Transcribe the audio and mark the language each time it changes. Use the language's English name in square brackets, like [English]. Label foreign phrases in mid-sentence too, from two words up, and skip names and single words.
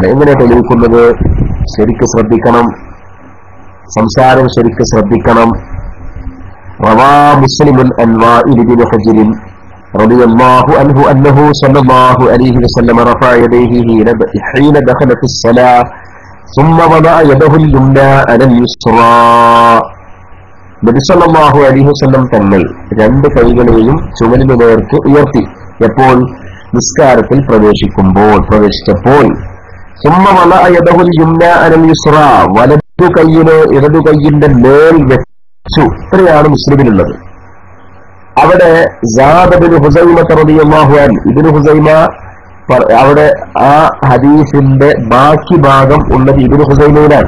[Malayalam] എങ്ങനെ തെളിയിക്കുന്നത്? ശരിക്ക് ശ്രദ്ധിക്കണം, സംസാരം ശരിക്ക് ശ്രദ്ധിക്കണം. [Arabic] روى مسلم عن وائل بن حجر رضي الله عنه أنه صلى الله عليه وسلم رفع يديه حين دخل في الصلاة ثم وضع يده اليمنى على اليسرى. [Malayalam] നബി [Arabic] صلى الله عليه وسلم [Malayalam] തങ്ങൾ 2 കൈകളെയും ചുമലിനു നേർക്ക് ഉയർത്തി. എപ്പോൾ? നിസ്കാരത്തിൽ പ്രവേശിച്ചപ്പോൾ. [Arabic] ثم وضع يده اليمنى على اليسرى, [Malayalam] വലതു കൈയിനെ ഇടതു കൈയിന്റെ മേൽ വെച്ചു. ഇത്രയാണ് മുസ്ലിമിലുള്ളത്. അവിടെ സാദ് ഇബ്നു ഹുസൈമ [Arabic] رضي الله عنه, [Malayalam] ഇബ്നു ഹുസൈമ അവിടെ ആ ഹദീസിന്റെ ബാക്കി ഭാഗം ഉള്ളത് ഇബ്നു ഹുസൈമയിലാണ്.